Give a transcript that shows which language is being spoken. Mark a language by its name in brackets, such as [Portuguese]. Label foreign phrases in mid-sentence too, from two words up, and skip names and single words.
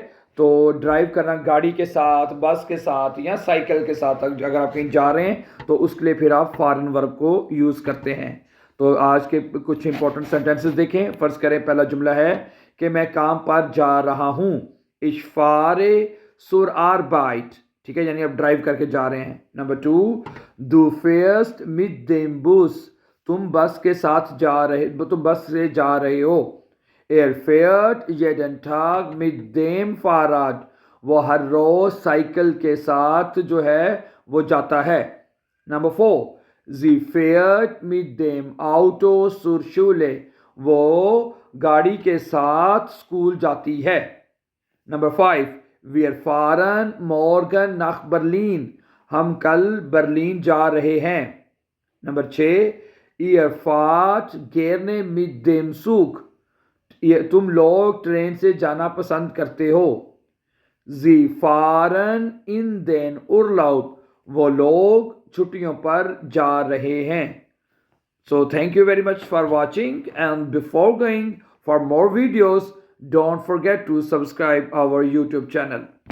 [Hindi] तो ड्राइव करना गाड़ी के साथ, बस के साथ या साइकिल के साथ, अगर आप कहीं जा रहे हैं तो उसके लिए फिर आप फारन वर्ब को यूज़ करते हैं। तो आज के कुछ [English] important sentences [Hindi] देखें। फर्ज करें, पहला जुमला है कि मैं काम पर जा रहा हूँ। [German] Ich fahre zur Arbeit, [Hindi] ठीक है, यानी आप ड्राइव करके जा रहे हैं। नंबर 2, [German] du fährst mit dem Bus, [Hindi] तुम बस के साथ जा रहे, तुम बस से जा रहे हो। [German] Er fährt jeden Tag mit dem Fahrrad, [Hindi] वो हर रोज साइकिल के साथ जो है वो जाता है। नंबर 4, [German] Sie fährt mit dem Auto zur Schule, [Hindi] वो गाड़ी के साथ स्कूल जाती है। नंबर 5, [German] Wir fahren morgen nach Berlin, [Hindi] हम कल बर्लिन जा रहे हैं। नंबर 6, [German] Ihr fahrt gerne mit dem Zug, [Hindi] तुम लोग ट्रेन से जाना पसंद करते हो। [German] Sie fahren in den Urlaub, [Hindi] वो लोग छुट्टियों पर जा रहे हैं। [English] So thank you very much for watching, and before going for more videos, don't forget to subscribe our YouTube channel.